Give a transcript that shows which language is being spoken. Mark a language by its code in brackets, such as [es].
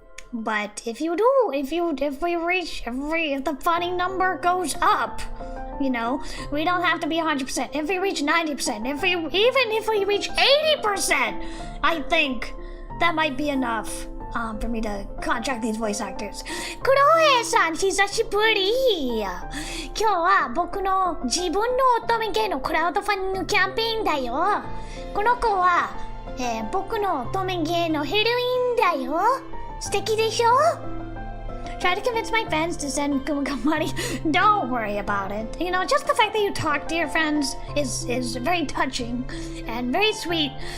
[en] But if we reach if the funny number goes up, you know, we don't have to be 100%. If we reach 90%, even if we reach 80%, I think that might be enough for me to contract these voice actors. [ja] Kuroe-san, hisashiburi. 今日は僕の自分の乙女芸のクラウドファンディングキャンペーンだよ。この子は、僕の乙女芸のヘロインだよ。素敵でしょ? [en] Try to convince my friends to send Kumakko money. Don't worry about it. You know, just the fact that you talk to your friends is very touching and very sweet.